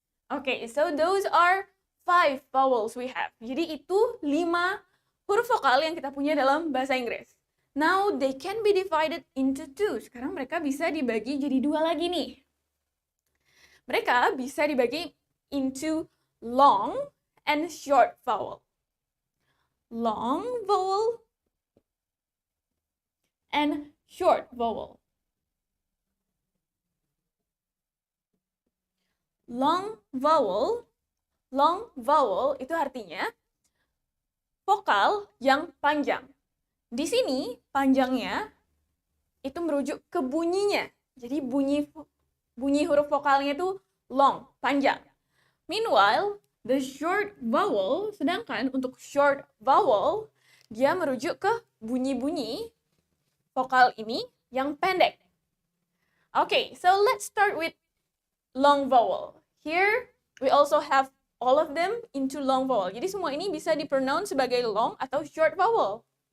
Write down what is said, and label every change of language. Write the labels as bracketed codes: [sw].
[en] Okay, so those are 5 vowels we have. [id] Jadi itu 5 huruf vokal yang kita punya dalam bahasa Inggris. [en] Now they can be divided into 2. [id] Sekarang mereka bisa dibagi jadi 2 lagi nih. Mereka bisa dibagi [en] into long and short vowel. Long vowel and short vowel. [id] Long vowel itu artinya vokal yang panjang. Di sini panjangnya itu merujuk ke bunyinya. Jadi bunyi huruf vokalnya itu long, panjang. [en] Meanwhile, the short vowel, [id] sedangkan untuk short vowel, dia merujuk ke bunyi-bunyi vokal ini yang pendek. [en] Okay, so let's start with long vowel. Here, we also have all of them into long vowel. [id] Jadi semua ini bisa dipronounce sebagai long atau short vowel.